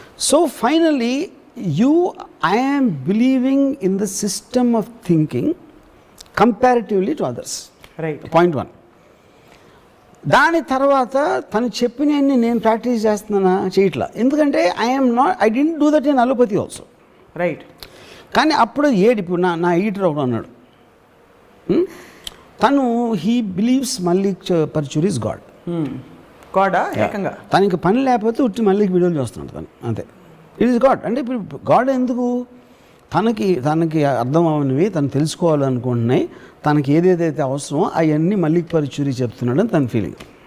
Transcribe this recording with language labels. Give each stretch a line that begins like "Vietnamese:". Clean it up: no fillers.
English: So finally I am believing in the system of thinking comparatively to others. Right. Point 1.
Telugu: దాని తర్వాత తను చెప్పినవన్నీ నేను ప్రాక్టీస్ చేస్తున్నానా చేయట్లా. ఎందుకంటే
English: I didn't do that in allopathy also. Right.
Telugu: కానీ అప్పుడు ఇప్పుడు నా ఈటర్ ఒకడు అన్నాడు, తను
English: He believes Mallik Parchuri is God.
Telugu: గాడా ఏకంగా తనకి పని లేకపోతే ఉట్టి మల్లిక్ వీడియోలు చూస్తున్నాడు తను, అంతే.
English: It is God.
Telugu: అంటే ఇప్పుడు గాడ్ ఎందుకు, తనకి అర్థం అవనివి తను తెలుసుకోవాలనుకుంటున్నాయి, తనకి ఏదేదైతే అవసరమో అవన్నీ మల్లిక్ పర్చూరి చెప్తున్నాడని తన ఫీలింగ్.